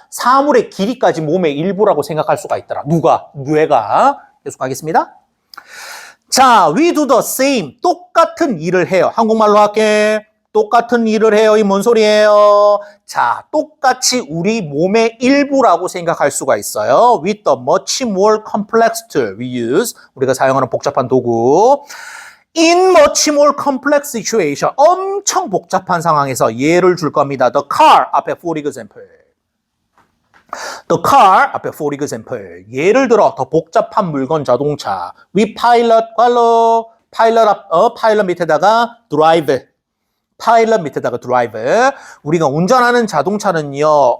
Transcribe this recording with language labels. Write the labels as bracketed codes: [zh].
[ko] 사물의 길이까지 몸의 일부라고 생각할 수가 있더라. 뇌가. 계속 가겠습니다. 자, [en] we do the same. [ko] 똑같은 일을 해요. 한국말로 할게. 똑같은 일을 해요. 이 뭔 소리예요? 자, 똑같이 우리 몸의 일부라고 생각할 수가 있어요. [en] With the much more complex tool we use. [ko] 우리가 사용하는 복잡한 도구. [en] In much more complex situation. [ko] 엄청 복잡한 상황에서 예를 줄 겁니다. [en] The car 앞에 for example. The car 앞에 for example. [ko] 예를 들어 더 복잡한 물건 자동차. [en] We pilot 괄호. pilot 밑에다가 drive. [ko] 파일럿 밑에다가 드라이브. 우리가 운전하는 자동차는요.